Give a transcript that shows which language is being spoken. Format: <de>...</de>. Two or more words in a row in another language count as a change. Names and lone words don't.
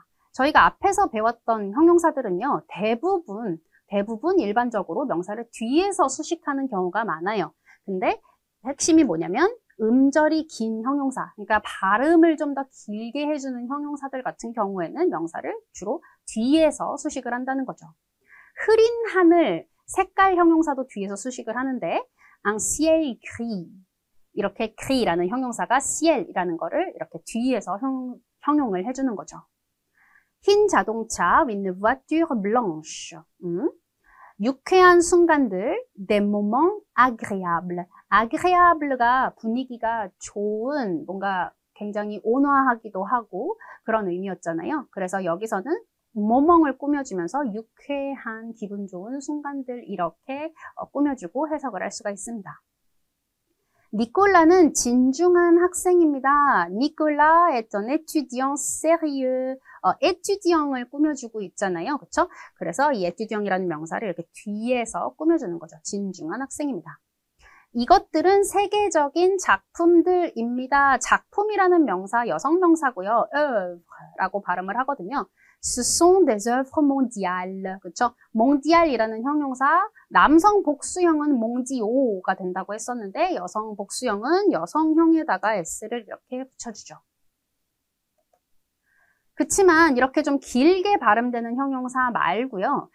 <ko>저희가 앞에서 배웠던 형용사들은요, 대부분 일반적으로 명사를 뒤에서 수식하는 경우가 많아요. 근데 핵심이 뭐냐면 음절이 긴 형용사, 그러니까 발음을 좀 더 길게 해주는 형용사들 같은 경우에는 명사를 주로 뒤에서 수식을 한다는 거죠. 흐린 하늘, 색깔 형용사도 뒤에서 수식을 하는데</ko> <fr>un ciel gris,</fr> <ko>이렇게 gris라는 형용사가 ciel이라는 거를 이렇게 뒤에서 형용을 해주는 거죠. 흰 자동차,</ko> <fr>une voiture blanche.</fr> <ko>유쾌한 순간들,</ko> <fr>des moments agréables.</fr> <ko>agréable가 분위기가 좋은, 뭔가 굉장히 온화하기도 하고 그런 의미였잖아요. 그래서 여기서는 모멍을 꾸며주면서 유쾌한, 기분 좋은 순간들 이렇게 꾸며주고 해석을 할 수가 있습니다. 니콜라는 진중한 학생입니다.</ko> <fr>니콜라 est un étudiant sérieux.</fr> <ko>étudiant을 꾸며주고 있잖아요. 그렇죠? 그래서 이 étudiant이라는 명사를 이렇게 뒤에서 꾸며주는 거죠. 진중한 학생입니다. 이것들은 세계적인 작품들입니다. 작품이라는 명사, 여성 명사고요. 라고 발음을 하거든요.</ko> <fr>Ce sont des œuvres mondiales.</fr> <ko>그렇죠? mondial이라는 형용사, 남성 복수형은 몽디오가 된다고 했었는데 여성 복수형은 여성형에다가 s를 이렇게 붙여주죠. 그치만 이렇게 좀 길게 발음되는 형용사 말고요.</ko>